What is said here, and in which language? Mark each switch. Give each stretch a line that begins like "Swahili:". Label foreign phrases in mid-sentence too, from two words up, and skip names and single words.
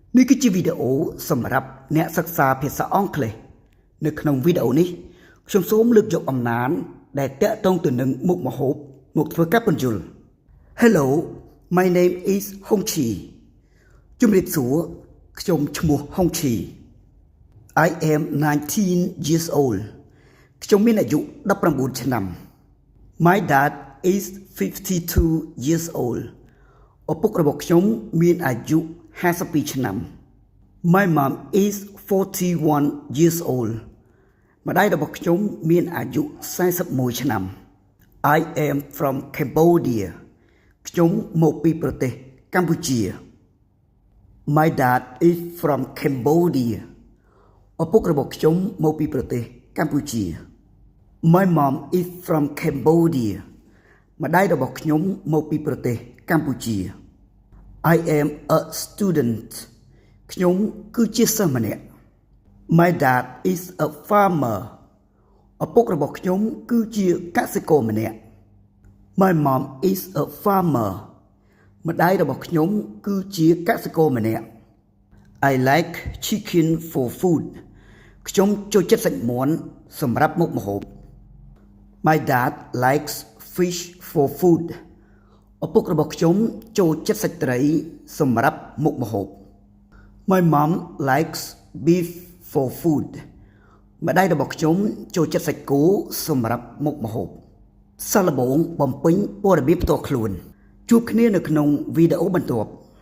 Khmer: នេះគឺជាវីដេអូសម្រាប់អ្នកសិក្សាភាសាអង់គ្លេសនៅក្នុងវីដេអូនេះខ្ញុំសូមលើកយកអំណានដែលតាក់ទងទៅនឹងមុខម្ហូបមកធ្វើការបញ្យល់
English: Hello my name is Hong Chi
Khmer: ជំរាបសួរខ្ញុំឈ្មោះ Hong Chi
English: I am 19 years old
Khmer: ខ្ញុំមានអាយុ19ឆ្នាំ
English: My dad is 52 years old
Khmer: ឪពុករបស់ខ្ញុំមានអាយុ52ឆ្នាំ
English: My mom is 41 years old
Khmer: ម្ដាយរបស់ខ្ញុំមានអាយុ41ឆ្នាំ
English: I am from
Khmer: Cambodia ខ្ញុំមកពីប្រទេសកម្ពុជា
English: My dad is from Cambodia
Khmer: ឪពុករបស់ខ្ញុំមកពីប្រទេសកម្ពុជា
English: My mom is from Cambodia
Khmer: ម្ដាយរបស់ខ្ញុំ មកពីប្រទេសកម្ពុជា
English: I am a student
Khmer: ខ្ញុំគឺជាសិស្សម្នាក់
English: My dad is a farmer
Khmer: ឪពុករបស់ខ្ញុំគឺជា កសិករម្នាក់
English: My mom is a farmer
Khmer: ម្ដាយរបស់ខ្ញុំគឺជាកសិករ ម្នាក់
English: I like chicken for food
Khmer: ខ្ញុំចូលចិត្តសាច់មាន់សម្រាប់មុខម្ហូប
English: My dad likes fish for food
Khmer: ឪពុករបស់ខ្ញុំចូលចិត្តសាច់ត្រីសម្រាប់មុខម្ហូប
English: My mom likes beef for food
Khmer: ម្ដាយរបស់ខ្ញុំចូលចិត្តសាច់គោសម្រាប់មុខម្ហូបសាកល្បងបំពេញព័ត៌មានផ្ទាល់ខ្លួនជួបគ្នានៅក្នុងវីដេអូបន្ទាប់